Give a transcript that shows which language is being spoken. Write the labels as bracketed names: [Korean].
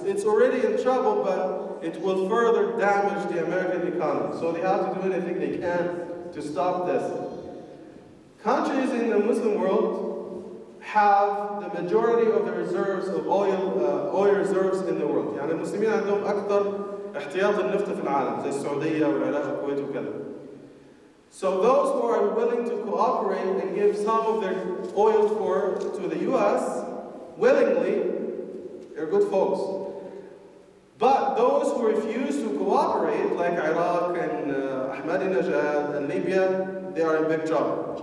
[English] It's already in trouble, but it will further damage the American economy. So they have to do anything they can to stop this. Countries in the Muslim world have the majority of the reserves of oil reserves in the world. [Arabic] يعني المسلمين عندهم أكثر احتياط النفط في العالم زي السعودية والعراق والكويت وكذا. [English] So those who are willing to cooperate and give some of their oil to the US willingly, they're good folks. But those who refuse to cooperate, like Iraq and Ahmadinejad and Libya, they are in big trouble.